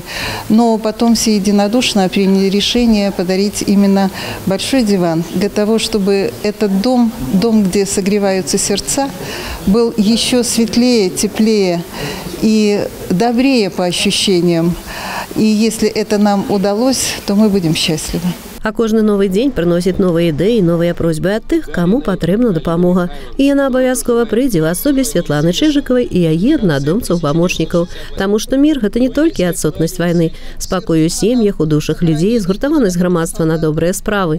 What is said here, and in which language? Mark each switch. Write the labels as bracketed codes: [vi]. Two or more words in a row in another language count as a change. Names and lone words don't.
[ru] Но потом все единодушно приняли решение подарить именно большой диван, для того, чтобы этот дом, где согреваются сердца, был еще светлее, теплее и добрее по ощущениям. И если это нам удалось, то мы будем счастливы. [be] А кожны новы дзень прыносіць новыя ідэі, новыя просьбы ад тых, каму патрэбна дапамога. І яна абавязкова прыйдзе ў асобе Святланы Чижикавай і яе аднадумцаў-памочнікаў. Таму што мір – гэта не толькі адсутнасць вайны, спакой у сем'ях, у душах людзей, згуртаванасць грамадства на добрыя справы.